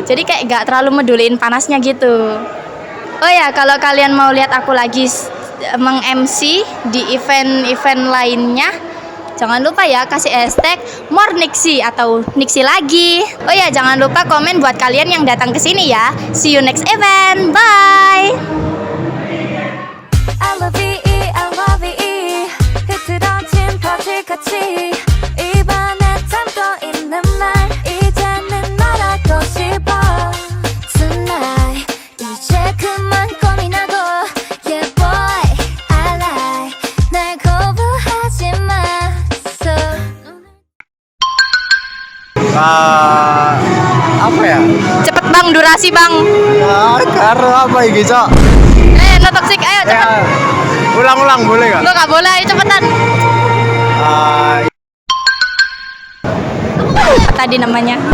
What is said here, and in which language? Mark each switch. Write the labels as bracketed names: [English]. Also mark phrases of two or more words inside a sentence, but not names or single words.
[Indonesian] Jadi kayak nggak terlalu meduliin panasnya gitu. Oh ya, kalau kalian mau lihat aku lagi meng-MC di event-event lainnya, jangan lupa ya kasih hashtag more Nixi atau Nixi lagi. Oh ya, jangan lupa komen buat kalian yang datang ke sini ya. [English] See you next event. Bye. I love it, [Korean] 흐트러진 퍼즐같이 입안에 담고 있는 말 이제는 말하고 싶어 Tonight 이제 그만 고민하고 [English] Yeah boy I like [Korean] 날 거부하지 마 So [Indonesian] Apa ya? Cepet bang, durasi bang. Karo apa ini, Cok? [English] No toxic, [Indonesian] ayo cepet. Ya, ulang-ulang boleh nggak? Lo nggak boleh, ayo cepetan. Apa tadi namanya?